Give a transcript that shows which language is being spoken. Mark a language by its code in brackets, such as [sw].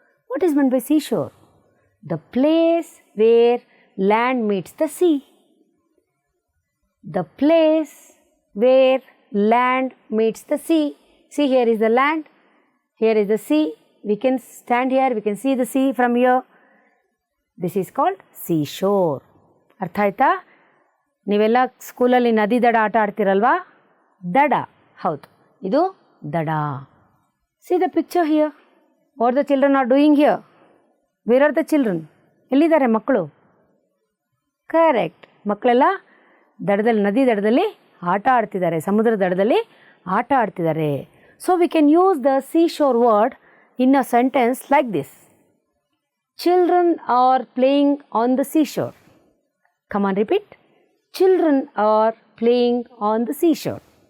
[en] What is meant by seashore? The place where land meets the sea. The place where land meets the sea. See, here is the land, here is the sea. We can stand here, we can see the sea from here. This is called seashore. [kn] ಅರ್ಥ ಆಯ್ತಾ? ನೀವೆಲ್ಲ ಸ್ಕೂಲಲ್ಲಿ ನದಿ ದಡ ಆಟ ಆಡ್ತಿರಲ್ವಾ? ದಡ, ಹೌದು, ಇದು ದಡ. [en] See the picture here. What the children are doing here? Where are the children? [kn] ಎಲ್ಲಿದ್ದಾರೆ ಮಕ್ಕಳು? ಕರೆಕ್ಟ್, ಮಕ್ಕಳೆಲ್ಲ ದಡದಲ್ಲಿ, ನದಿ ದಡದಲ್ಲಿ ಆಟ ಆಡ್ತಿದ್ದಾರೆ, ಸಮುದ್ರ ದಡದಲ್ಲಿ ಆಟ ಆಡ್ತಿದ್ದಾರೆ. [en] So we can use the seashore word in a sentence like this. Children are playing on the seashore. Come on, repeat. Children are playing on the seashore.